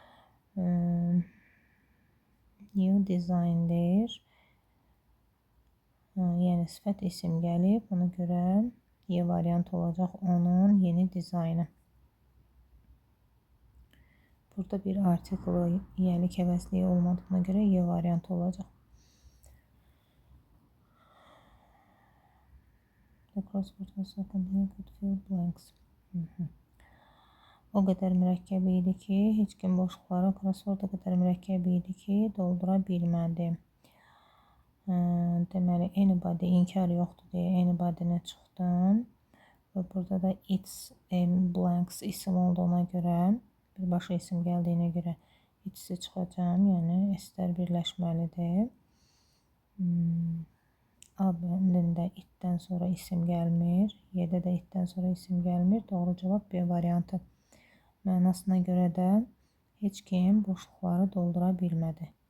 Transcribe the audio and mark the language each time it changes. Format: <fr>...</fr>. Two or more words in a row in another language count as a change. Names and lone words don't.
<en>New design</en> <az>deyir. Yəni sifət isim gəlib. Ona görə Y variant olacaq onun yeni dizaynı. Burada bir artiklı yəlik əvəzliyi olmadığına görə Y variant olacaq.</az> <en>The crossword was so complex could fill blanks.</en> <az>O qədər mürəkkəb idi ki, heç kim boşluqları crossword o qədər mürəkkəb idi ki, doldura bilmədi. Deməli, anybody inkar yoxdur deyə anybody-nə çıxdım. Və burada da</az> <en>it's blanks</en> <az>isim olduğuna görə, birbaşa isim gəldiyinə görə it's-i çıxacağım. Yəni, S-lər birləşməlidir. A bəndində itdən sonra isim gəlmir. Y-də də itdən sonra isim gəlmir. Doğru cavab B variantı. Mənasına görə də heç kim boşluqları doldura bilmədi.</az>